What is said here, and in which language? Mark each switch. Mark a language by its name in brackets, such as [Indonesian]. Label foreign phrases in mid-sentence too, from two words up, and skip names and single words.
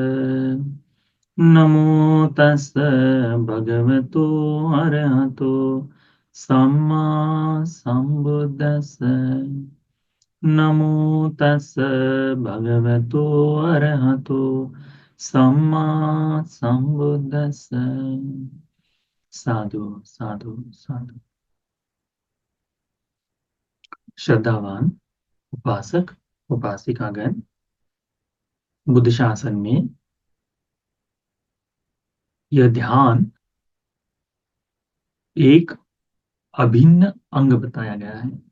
[Pali] नमो तस् भगवतो अरहतो सम्मा सम्बुद्धस्स। नमो तस् भगवतो अरहतो सम्मा सम्बुद्धस्स। साधु साधु साधु। [Hindi] श्रद्धावान उपासक उपासिकागण बुद्ध शासन में यह ध्यान एक अभिन्न अंग बताया गया है।